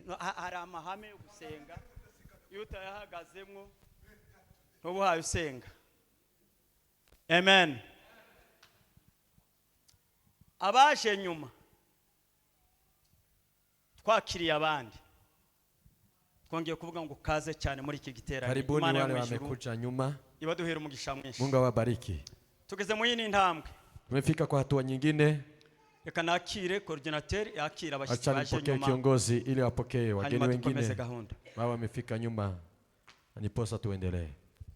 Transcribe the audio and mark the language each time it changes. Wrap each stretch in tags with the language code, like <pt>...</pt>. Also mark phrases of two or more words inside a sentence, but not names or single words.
<rw>Hari amahame yo gusenga iyo utayahagazemo ntubuhaye usenga. Amen. Abaje nyuma twakiriye abandi, twongeye kuvuga ngo kaze cyane muri iki giterane.</rw> <sw>Karibuni wale wamekuja nyuma.</sw> <rw>Ibaduhera umugisha mwinshi.</rw> <sw>Mungu awabariki.</sw> <rw>Tugeze mu yindi ntambwe.</rw> <sw>Tumefika kwa hatua nyingine.</sw> <rw>Reka nakire coordinateur yakira abashyitsi baje nyuma.</rw> <sw>Acha kiongozi ili wapokee wageni wengine. Wao wamefika nyuma. Niposa tuendelee.</sw>